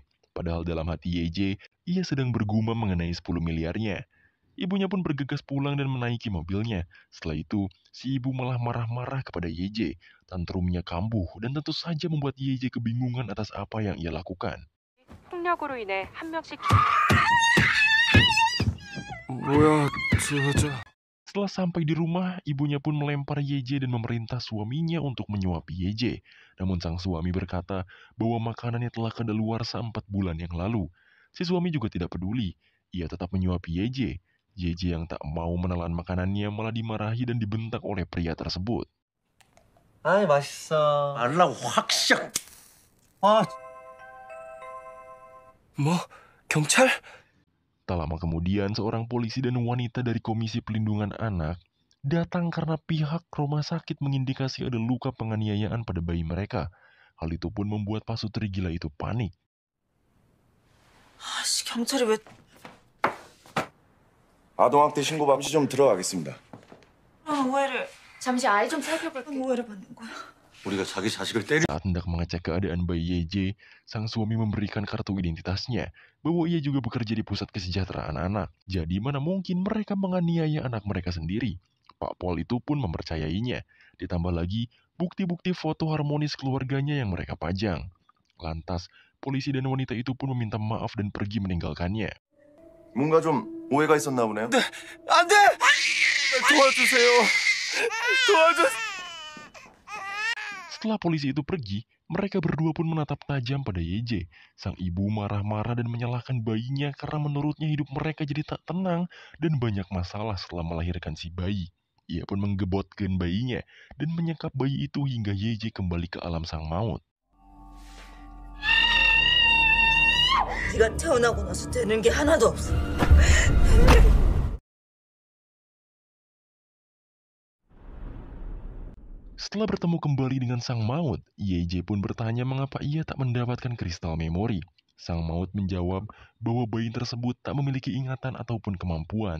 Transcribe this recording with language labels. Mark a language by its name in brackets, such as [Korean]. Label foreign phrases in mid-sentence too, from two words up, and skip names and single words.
[Indonesian] Padahal dalam hati Yeje, ia sedang bergumam mengenai 10 miliarnya. Ibunya pun bergegas pulang dan menaiki mobilnya. Setelah itu, si ibu malah marah-marah kepada Yeje. Tantrumnya kambuh dan tentu saja membuat Yeje kebingungan atas apa yang ia lakukan. [Korean] 폭력으로 인해 한 명씩 뭐야, 저. [Indonesian] Setelah sampai di rumah, ibunya pun melempar YJ dan memerintah suaminya untuk menyuapi YJ. Namun sang suami berkata bahwa makanannya telah kadaluarsa 4 bulan yang lalu. Si suami juga tidak peduli. Ia tetap menyuapi YJ. YJ yang tak mau menelan makanannya malah dimarahi dan dibentak oleh pria tersebut. [Korean] 아이 맛있어. 말라고 확 시작. 아, 뭐? 경찰? [Indonesian] Tak lama kemudian, seorang polisi dan wanita dari Komisi Pelindungan Anak datang karena pihak rumah sakit mengindikasi ada luka penganiayaan pada bayi mereka. Hal itu pun membuat pasutri gila itu panik. [Korean] 아씨, 경찰이 왜... 아동학대 신고 받고 좀 들어가겠습니다. 오해를... 잠시 아이 좀 살펴볼게. 오해를 받는 거야. 우리가 자기 자식을 때리. [Indonesian] Saat hendak mengecek keadaan bayi YJ, sang suami memberikan kartu identitasnya bahwa ia juga bekerja di pusat kesejahteraan anak. Jadi mana mungkin mereka menganiaya anak mereka sendiri. Pak Pol itu pun mempercayainya. Ditambah lagi bukti-bukti foto harmonis keluarganya yang mereka pajang. Lantas, polisi dan wanita itu pun meminta maaf dan pergi meninggalkannya. [Korean] 뭔가 좀 오해가 있었나 보네요. 안 돼! 도와주세요. [Indonesian] Setelah polisi itu pergi, mereka berdua pun menatap tajam pada YJ. Sang ibu marah-marah dan menyalahkan bayinya karena menurutnya hidup mereka jadi tak tenang dan banyak masalah setelah melahirkan si bayi. Ia pun menggebotkan bayinya dan menyekap bayi itu hingga YJ kembali ke alam sang maut. [Korean] 네가 태어나고 나서 되는 게 하나도 없어. [Indonesian] Setelah bertemu kembali dengan sang maut, YJ pun bertanya mengapa ia tak mendapatkan kristal memori. Sang maut menjawab bahwa bayi tersebut tak memiliki ingatan ataupun kemampuan.